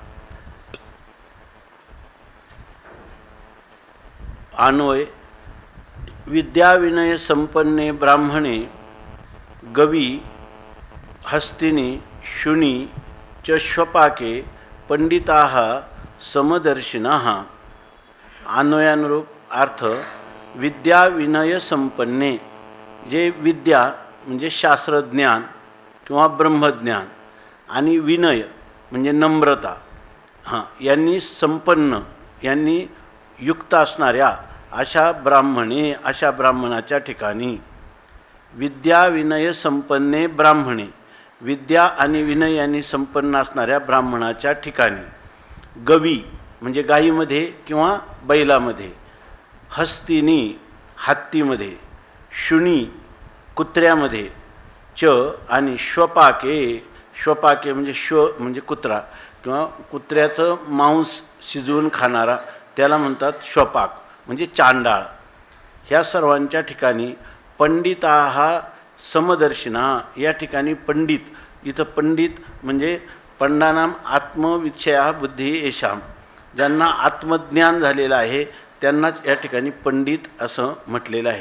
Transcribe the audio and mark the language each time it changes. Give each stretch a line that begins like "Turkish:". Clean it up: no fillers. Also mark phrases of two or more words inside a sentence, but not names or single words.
Sanskrit: अन्वय विद्या विनय संपन्ने ब्राह्मणे गवी हस्तिनि शुनि च श्वपाके पंडिताः समदर्शिनः।
Marathi: अन्वयानुरूप अर्थ
Sanskrit: विद्या विनय संपन्ने,
Marathi: जे विद्या म्हणजे शास्त्रज्ञान किंवा ब्रह्मज्ञान आणि विनय म्हणजे नम्रता यांनी संपन्न यांनी युक्त असणाऱ्या अशा ब्राह्मणे, अशा ब्राह्मणाच्या ठिकाणी
Sanskrit: विद्या विनय संपन्ने
Marathi: ब्राह्मणे, विद्या आणि विनय यांनी संपन्न असणाऱ्या ब्राह्मणाच्या ठिकाणी गवी म्हणजे गायीमध्ये किंवा बैलामध्ये, हस्तिनी हत्तीमध्ये, शुनी कुत्र्यामध्ये, च आणि श्वपाके, श्वपाके म्हणजे श्व म्हणजे कुत्रा किंवा कुत्र्याचं मांस शिजवून खाणारा त्याला म्हणतात श्वपाक म्हणजे चांडाळ। ह्या सर्वांच्या ठिकाणी
Sanskrit: पंडिताः समदर्शिना,
Marathi: या ठिकाणी पंडित, इथं पंडित म्हणजे
Sanskrit: पंडानाम आत्मविषया बुद्धी येशाम,
Marathi: ज्यांना आत्मज्ञान झालेलं आहे त्यांनाच या ठिकाणी पंडित असं म्हटलेलं आहे।